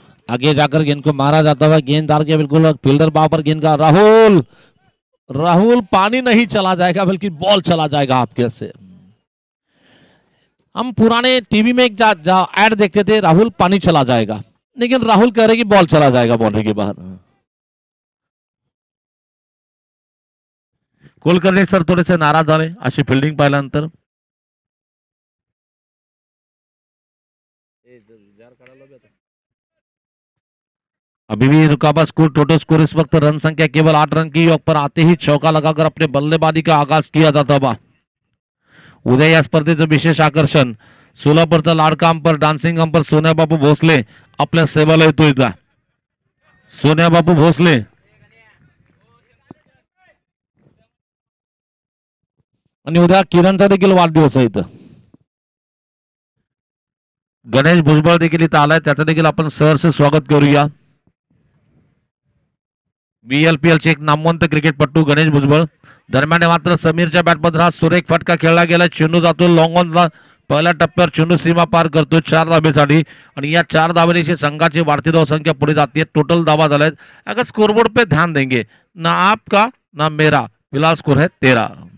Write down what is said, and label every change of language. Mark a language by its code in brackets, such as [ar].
[hi] आगे जाकर गेंद को मारा जाता हुआ, गेंददार के बिल्कुल फील्डर वहां पर गेंद का राहुल राहुल पानी नहीं चला जाएगा बल्कि बॉल चला जाएगा आपके से। हम पुराने टीवी में एक ऐड देखते थे, राहुल पानी चला जाएगा, लेकिन राहुल कह रहे कि बॉल चला जाएगा बाउंड्री के बाहर। [mr] कुलकर्णी सर थोडेसे नाराज झाले अशी फिल्डिंग पाहिल्यानंतर। [hi] अभी भी रुका हुआ स्कोर, टोटल स्कोर इस वक्त रन संख्या केवल 8 रन की योग पर आते ही चौका लगाकर अपने बल्लेबाजी का आगाज किया जाता बा। [mr] उद्या या स्पर्धेचं विशेष आकर्षण सोलापूरचा लाडका अंपर डान्सिंग अंपर सोन्याबापू भोसले आपल्या सेवेला येतोय इथं। सोन्याबापू भोसले आणि उद्या किरणचा देखील वाढदिवस आहे इथं। गणेश भुजबळ देखील इथं आलाय, त्याचं देखील आपण सहर्ष स्वागत करूया। बीएलपीएल चे एक नामवंत क्रिकेटपटू गणेश भुजबळ। दरम्यान मात्र समीरच्या बॅटमध्ये हा सुरेख फटका खेळला गेला, चेंडू जातो लॉंग ऑनला, पहिल्या टप्प्यावर चेंडू सीमा पार करतो 4 धाबेसाठी आणि या 4 धाबेची संघाची वाढती धावसंख्या पुढे जाते। टोटल धावा झाल्यात। [hi] अगर स्कोरबोर्ड पे ध्यान देंगे ना आपका ना मेरा, फिलहाल स्कोर है 13।